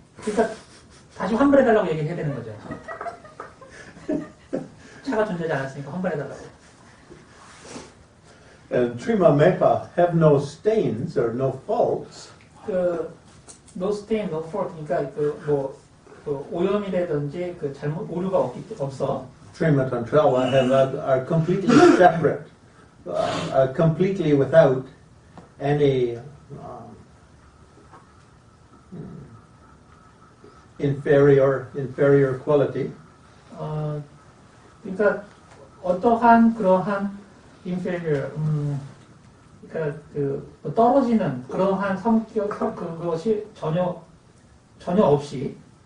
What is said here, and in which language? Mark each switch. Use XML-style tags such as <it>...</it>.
<ko>그러니까 다시 환불해달라고 얘기를 해야 되는 거죠. 차가 존재하지 않았으니까 환불해달라고.</ko> <en>And Trimamepa have no stains or no faults. no stain, no fault.</en> <ko>그러니까 오염이라든지 오류가 없어.</ko> <en>Trimatantrala are completely separate, are completely without any inferior quality.</en> <ko>그러니까 어떠한 그러한 inferior, 그러니까 떨어지는 그러한 성격 그것이 전혀 없이.</ko>